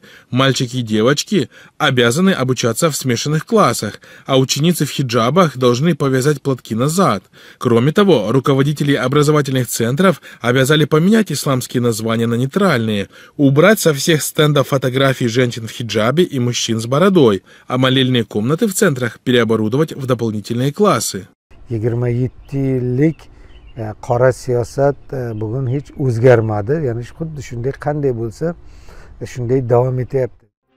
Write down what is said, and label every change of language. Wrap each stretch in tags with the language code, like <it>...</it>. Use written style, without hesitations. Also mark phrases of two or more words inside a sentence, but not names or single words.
<ru>Мальчики и девочки обязаны обучаться в смешанных классах, а ученицы в хиджабах должны повязать платки назад. Кроме того, руководители образовательных центров обязали поменять исламские названия на нейтральные, убрать со всех стендов фотографии женщин в хиджабе и мужчин с бородой, а молельные комнаты в центрах переоборудовать в дополнительные классы.</ru> <uz>27 yillik qora siyosat bugun hech o'zgarmadi, ya'ni xuddi shunday qanday bo'lsa shunday davom etyapti.</uz>